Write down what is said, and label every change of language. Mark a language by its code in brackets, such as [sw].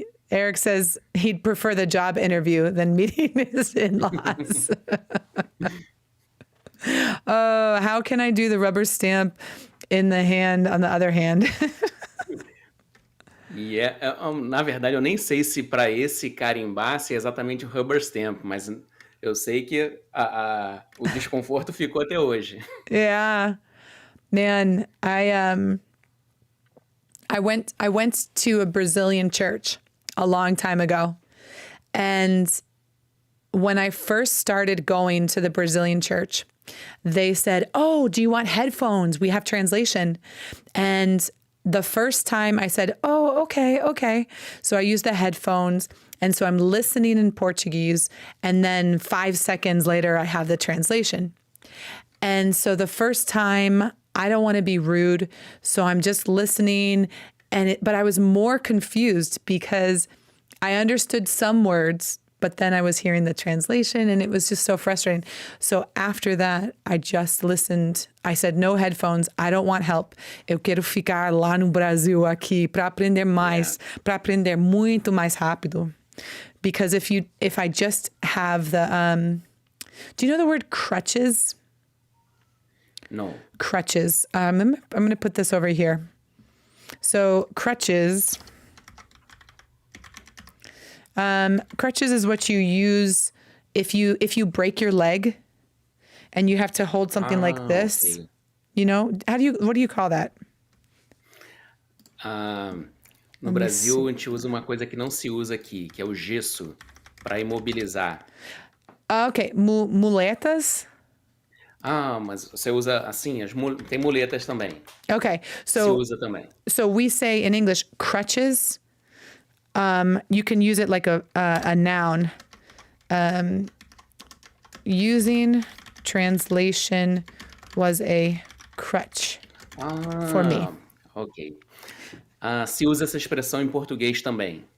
[en] Eric says he'd prefer the job interview than meeting his in-laws. Oh, how can I do the rubber stamp in the hand on the other hand? [pt] Na verdade, eu nem sei se para esse carimbar se é exatamente o rubber stamp, mas eu sei que o desconforto ficou até hoje. [en] Yeah. Man, I went to a Brazilian church a long time ago. And when I first started going to the Brazilian church, they said, oh, do you want headphones? We have translation. And the first time I said, oh, okay. So I used the headphones. And so I'm listening in Portuguese. And then 5 seconds later, I have the translation. And so the first time, I don't want to be rude. So I'm just listening. But I was more confused because I understood some words, but then I was hearing the translation and it was just so frustrating. So after that, I just listened. I said, no headphones. I don't want help. [pt] Eu quero ficar lá no Brasil aqui para aprender mais, para aprender muito mais rápido. [en] Because if I just have the, do you know the word crutches? No. Crutches. I'm going to put this over here. So crutches is what you use if you break your leg and you have to hold something like this. Okay. You know, what do you call that? [pt] No Brasil, a gente usa uma coisa que não se usa aqui, que é o gesso para imobilizar. [en] Okay, muletas? [pt] Mas você usa assim, tem muletas também. [en] Okay, so [pt] se usa também. [en] So we say in English crutches. You can use it like a noun. using translation was a crutch for me. Ok. [pt] Se usa essa expressão em português também.